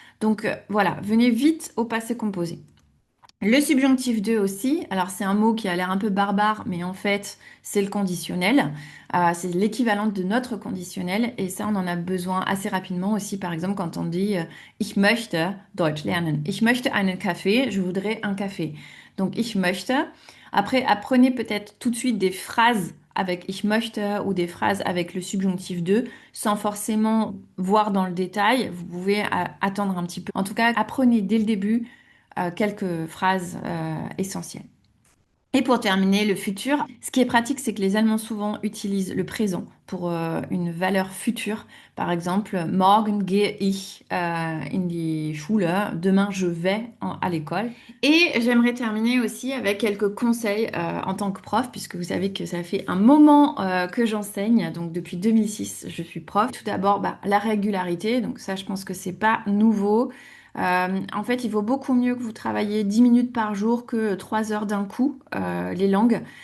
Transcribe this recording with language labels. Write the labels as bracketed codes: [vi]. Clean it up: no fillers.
[fr] Donc, voilà, venez vite au passé composé. Le subjonctif 2 aussi, alors c'est un mot qui a l'air un peu barbare, mais en fait c'est le conditionnel. C'est l'équivalent de notre conditionnel et ça on en a besoin assez rapidement aussi, par exemple quand on dit [de] ich möchte Deutsch lernen. Ich möchte einen Kaffee, [fr] je voudrais un café. [de] Donc ich möchte. [fr] Après, apprenez peut-être tout de suite des phrases avec [de] ich möchte [fr] ou des phrases avec le subjonctif 2 sans forcément voir dans le détail. Vous pouvez attendre un petit peu. En tout cas, apprenez dès le début quelques phrases essentielles. Et pour terminer, le futur. Ce qui est pratique, c'est que les Allemands souvent utilisent le présent pour une valeur future. Par exemple, [de] morgen gehe ich in die Schule. [fr] Demain, je vais à l'école. Et j'aimerais terminer aussi avec quelques conseils en tant que prof, puisque vous savez que ça fait un moment que j'enseigne. Donc depuis 2006, je suis prof. Tout d'abord, la régularité. Donc ça, je pense que c'est pas nouveau. En fait, il vaut beaucoup mieux que vous travailliez 10 minutes par jour que 3 heures d'un coup, les langues.